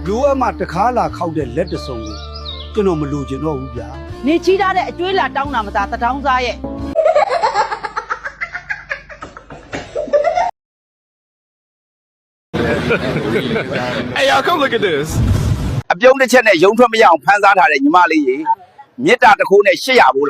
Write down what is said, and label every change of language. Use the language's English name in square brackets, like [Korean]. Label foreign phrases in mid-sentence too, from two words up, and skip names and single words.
[Burmese] မှတခါလာခောက်တဲ့လက်တစုံကိုကျွန်တော်မလိုချင်တော့ဘူးဗျာ နေချီးထားတဲ့အကျွေးလာတောင်းတာမသားတထောင်းစားရဲ့ [English] Hey, y'all, come look at this. [Burmese] အပြုံးတစ်ချက်နဲ့ရုံထွက်မရအောင်ဖမ်းစားထားတဲ့ညီမလေးရေမေတ္တာတစ်ခုနဲ့800ဘူးလောက်